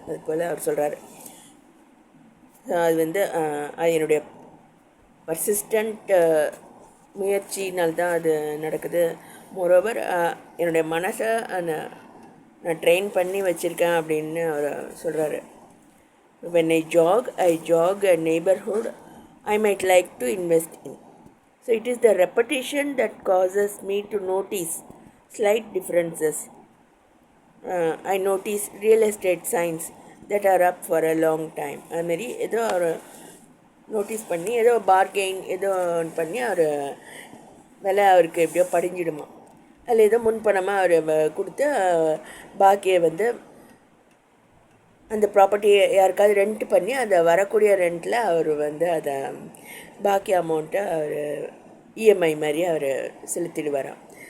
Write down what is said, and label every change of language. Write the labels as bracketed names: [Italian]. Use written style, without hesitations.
[Tamil] அது போல் அவர் சொல்கிறாரு. அது அது என்னுடைய பர்சிஸ்டண்ட் முயற்சினால்தான் அது நடக்குது. மோரோவர் என்னுடைய மனசை நான் ட்ரெயின் பண்ணி வச்சுருக்கேன் அப்படின்னு அவர் சொல்கிறாரு. [English] When I jog a neighborhood I might like to invest in. So it is the repetition that causes me to notice slight differences. I notice real estate signs that are up for a long time. [Tamil] அதுமாரி ஏதோ அவர் notice பண்ணி ஏதோ bargain ஏதோ பண்ணி அவர் விலை அவருக்கு எப்படியோ படிஞ்சிடுமா. அதில் ஏதோ முன்பணமாக அவர் கொடுத்து பாக்கியை அந்த ப்ராப்பர்ட்டியை யாருக்காவது ரெண்ட் பண்ணி அதை வரக்கூடிய ரெண்டில் அவர் அதை பாக்கி அமௌண்ட்டை அவர் இஎம்ஐ மாதிரி அவர் செலுத்திடுவாராம்.